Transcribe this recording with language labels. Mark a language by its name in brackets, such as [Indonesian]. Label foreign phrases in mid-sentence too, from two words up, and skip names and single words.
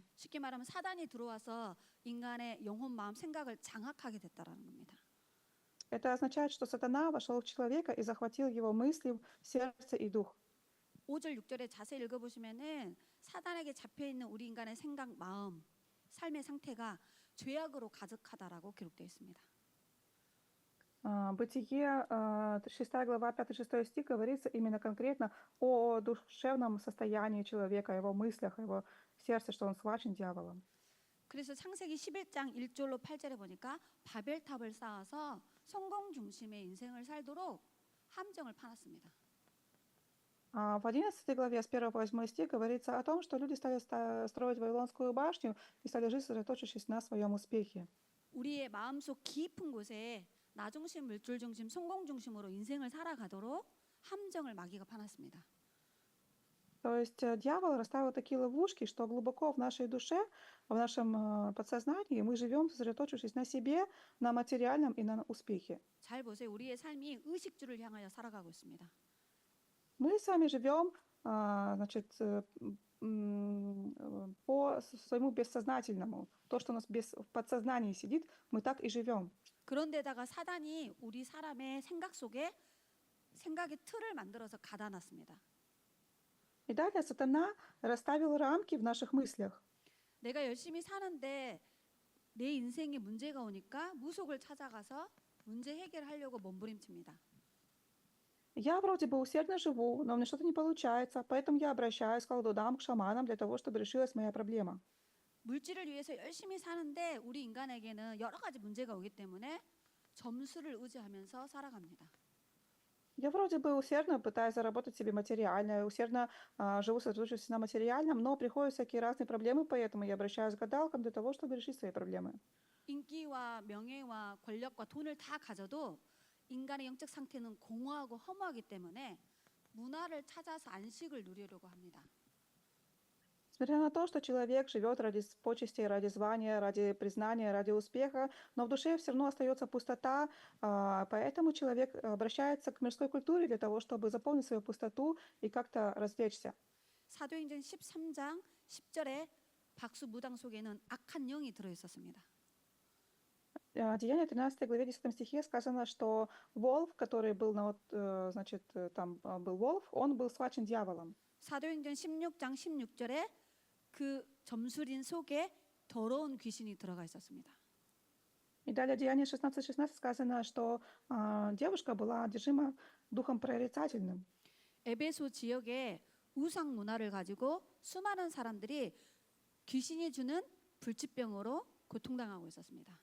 [Korean] 쉽게 말하면 사단이 들어와서 인간의 영혼, 마음, 생각을 장악하게 됐다라는 겁니다. [Russian] Это означает, что сатана вошел в человека и захватил его мысли, сердце и дух. [Korean] 5절 6절에 자세히 읽어보시면은 사단에게 잡혀 있는 우리 인간의 생각, 마음, 삶의 상태가 죄악으로 가득하다라고 기록되어 있습니다. [Russian] Бытие, 6 глава, 5-6 стих говорится именно конкретно о душевном состоянии человека, его мыслях, его сердце, что он схвачен дьяволом. [Korean] 그래서 창세기 11장 1절로 8절에 보니까 바벨탑을 쌓아서 성공 중심의 인생을 살도록 함정을 파놨습니다. [Russian] В 11 главе с 1 по 8 стих говорится о том, что люди стали строить Вавилонскую башню и стали жить, сосредоточившись на своем успехе. [Korean] 우리의 마음속 깊은 곳에 나 중심, 물질 중심, 성공 중심으로 인생을 살아가도록 함정을 마귀가 파놨습니다. [Russian] То есть дьявол расставил такие ловушки, что глубоко в нашей душе, в нашем подсознании мы живем, сосредоточившись на себе, на материальном и на успехе. [Korean] 잘 보세요. 우리의 삶이 의식주를 향하여 살아가고 있습니다. [Russian] Мы с вами живем, значит, по своему бессознательному. То, что у нас в подсознании сидит, мы так и живем. [Korean] 그런데다가 사단이 우리 사람의 생각 속에 생각의 틀을 만들어서 가다놨습니다. [Russian] И далее сатана расставил рамки в наших мыслях. [Korean] 내가 열심히 사는데 내 인생에 문제가 오니까 무속을 찾아가서 문제 해결하려고 몸부림칩니다. [Russian] Я вроде бы усердно живу, но у меня что-то не получается, поэтому я обращаюсь к колдунам, к шаманам для того, чтобы решилась моя проблема. [Korean] 물질을 위해서 열심히 사는데 우리 인간에게는 여러 가지 문제가 오기 때문에 점수를 의지하면서 살아갑니다. [Russian] Я вроде бы усердно пытаюсь заработать себе материально, усердно живу, сосредоточившись на материальном, но приходят всякие разные проблемы, поэтому я обращаюсь к гадалкам для того, чтобы решить свои проблемы. [Korean] 인기와 명예와 권력과 돈을 다 가져도 인간의 영적 상태는 공허하고 허무하기 때문에 문화를 찾아서 안식을 누리려고 합니다. [Russian] Несмотря на то, что человек живет ради почестей, ради звания, ради признания, ради успеха, но в душе все равно остается пустота, поэтому человек обращается к мирской культуре для того, чтобы заполнить свою пустоту и как-то развлечься. [Korean] 사도행전 13장 10절에 박수 무당 속에는 악한 영이 들어 있었습니다. [Russian] Деяние 13 главе 10 стихе сказано, что волк, который был значит, там был волк, он был схвачен дьяволом. [Korean] 사도행전 16장 16절에 그 점술인 속에 더러운 귀신이 들어가 있었습니다. [Russian] И далее Деяние 16:16 сказано, что девушка была одержима духом прорицательным. [Korean] 에베소 지역에 우상 문화를 가지고 수많은 사람들이 귀신이 주는 불치병으로 고통당하고 있었습니다.